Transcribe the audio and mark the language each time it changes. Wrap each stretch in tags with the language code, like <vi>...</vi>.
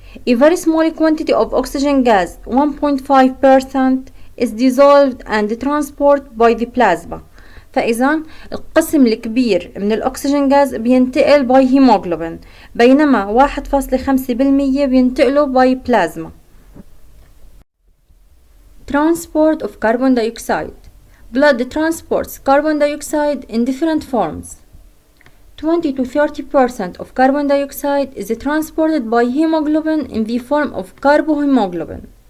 <en>A very small quantity of oxygen gas, 1.5%, is dissolved and transported by the plasma.</en> <ar>فإذا القسم الكبير من الأكسجين غاز بينتقل</ar> <en>by hemoglobin</en> <ar>بينما 1.5% بينتقلوا</ar> <en>by plasma. Transport of carbon dioxide. Blood transports carbon dioxide in different forms. 20 to 30% of carbon dioxide is transported by hemoglobin in the form of carbohemoglobin.</en>